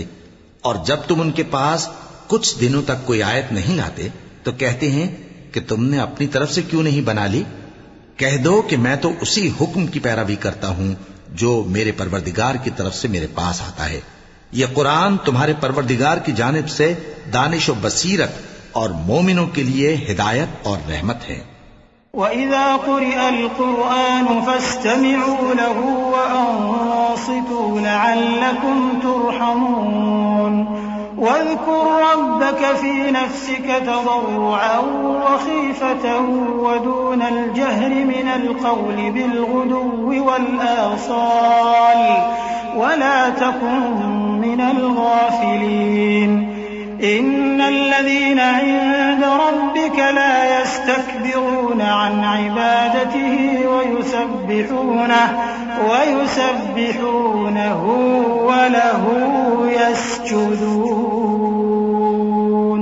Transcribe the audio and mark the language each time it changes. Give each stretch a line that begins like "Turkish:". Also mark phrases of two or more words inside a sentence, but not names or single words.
Urdu: اور جب تم ان کے پاس کچھ دنوں تک کوئی آیت نہیں لاتے تو کہتے ہیں کہ تم نے اپنی طرف سے کیوں نہیں بنا لی. کہہ دو کہ میں تو اسی حکم کی پیروی کرتا ہوں جو میرے پروردگار کی طرف سے میرے پاس آتا ہے. یہ قرآن تمہارے پروردگار کی جانب سے دانش اور بصیرت اور مومنوں کے لیے ہدایت اور رحمت ہے.
Arabic: وإذا قرئ القرآن فاستمعوا له وأنصتوا لعلكم ترحمون. واذكر ربك في نفسك تضرعا وخيفة ودون الجهر من القول بالغدو والآصال ولا تكن من الغافلين. إن الذين عند ربك لا يستكبرون عن عبادته ويسبحونه وله يسجدون.